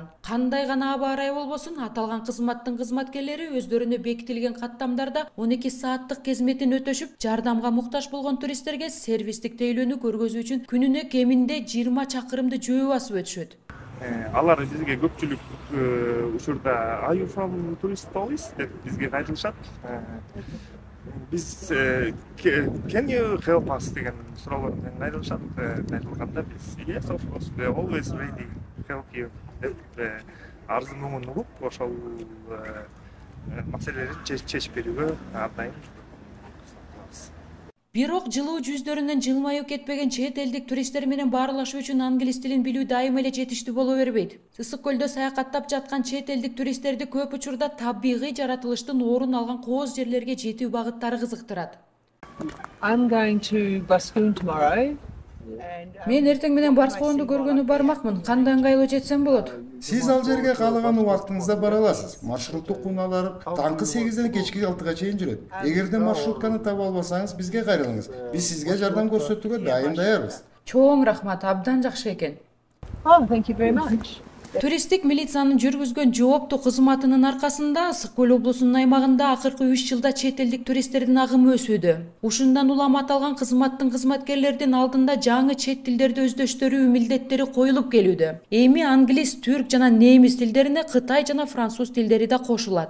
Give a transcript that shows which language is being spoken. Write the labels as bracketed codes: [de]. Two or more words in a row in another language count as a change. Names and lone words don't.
[ky] Кандай гана аба ырайы болбосун, аталган кызматтын кызматкерлери өздөрүнө бекитилген каттамдарда 12 сааттык қызметін өтөшүп, жардамга муктаж болгон туристтерге сервистик тейлөөнү көргөзүү үчүн күнүнө кеминде 20 чакырымды жөө басып өтүшөт. Алар бизге көпчүлүк учурда [en] "Are you from tourist police?" [ky] деп бизге кайрылышат. Biz [en] can you help us [ky] деген суроолордон кайрылышат. Кайрылганда биз [en] yes of course we are always ready to help you [ky] деп арызын оңун угуп ошол маселелерди чечип берүүгө ардайым. Бирок жылуу жүздөрүнөн жылмаюу кетпеген чет элдик туристтер менен баарлашуу үчүн англис тилин билүү дайым эле жетиштүү боло бербейт. Ысык көлдө саякаттап жаткан чет элдик туристтерди көп учурда табигый жаратылыштын орун алган кооз жерлерге жетүү багыттары кызыктырат. [en] I'm going to Baskoon tomorrow. [ky] Мен эртең менен Барскоонду көргөнү бармакмын. Кандай ыңгайлуу жетсем болот? Сиз ал жерге каалаган убактыңызда бара аласыз. Маршруттук унаалар таңкы 8ден кечки 6га чейин жүрөт. Эгерде маршрутканы таба албасаңыз, бизге кайрылыңыз. Биз сизге жардам көрсөтүүгө дайым даярбыз. Чоң рахмат, абдан жакшы экен. [en] Oh, thank you very much. [ky] Туристтик милициянын жүргүзгөн жооптуу кызматынын аркасында Ысык көл облусунун аймагында акыркы 3 жылда чет элдик туристтердин агымы өсүүдө. Ушундан улам аталган кызматтын кызматкерлердин алдында жаңы чет тилдерди өздөштүрүү милдеттери коюлуп келүүдө. Эми англис, түрк жана немис тилдерине кытай жана француз тилдери да кошулат.